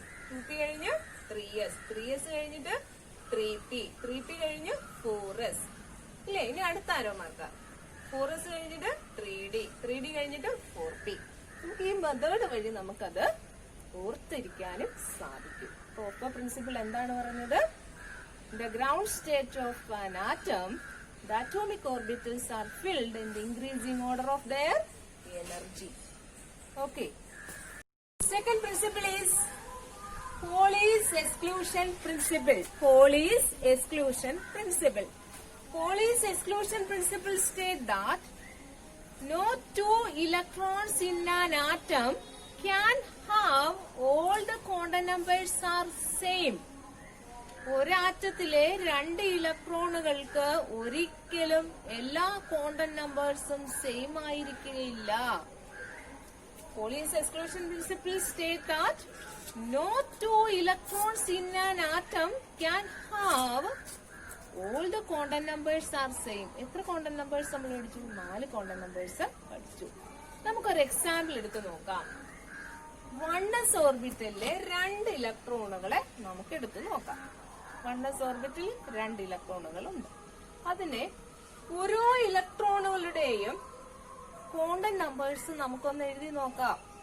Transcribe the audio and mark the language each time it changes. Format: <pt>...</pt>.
<ml>2p കഴിഞ്ഞ് 3s. 3s കഴിഞ്ഞിട്ട് 3p. 3p കഴിഞ്ഞ് 4s. ഇല്ലേ? ഇനി അടുത്ത ആരോ മാർക്ക 4s കഴിഞ്ഞിട്ട് 3d. 3d കഴിഞ്ഞിട്ട് 4p. നമുക്ക് ഈ മെത്തേഡ് വഴി നമുക്കത് ഓർത്തിരിക്കാനും സാധിക്കും. ഓപ്പോ പ്രിൻസിപ്പിൾ എന്താണ് പറഞ്ഞത്?</ml> <en>The ground state of an atom, the atomic orbitals are filled in the increasing order of their energy. Okay. Second principle is Pauli's exclusion principle. Pauli's exclusion principle. Pauli's exclusion principle states that no two electrons in an atom can have all the quantum numbers are same.</en> <ml>ഒരാറ്റത്തിലെ രണ്ട് ഇലക്ട്രോണുകൾക്ക് ഒരിക്കലും എല്ലാ quantum നമ്പേഴ്സും same ആയിരിക്കുകയില്ല.</ml> <en>Pauline's exclusion principle states that no two electrons in an atom can have all the quantum numbers are same.</en> <ml>എത്ര quantum numbers നമ്മൾ പഠിച്ചു? 4 quantum numbers പഠിച്ചു. നമുക്കൊരു example എടുത്ത് നോക്കാം. 1s ഓർബിറ്റലിലെ രണ്ട് ഇലക്ട്രോണുകളെ നമുക്ക് എടുത്ത് നോക്കാം. 1s ഓർബിറ്റലിൽ രണ്ട് ഇലക്ട്രോണുകളുണ്ട്. അതിനെ ഓരോ ഇലക്ട്രോണുകളുടെയും ക്വാണ്ടം നമ്പേഴ്സ് നമുക്കൊന്ന് എഴുതി നോക്കാം.</ml>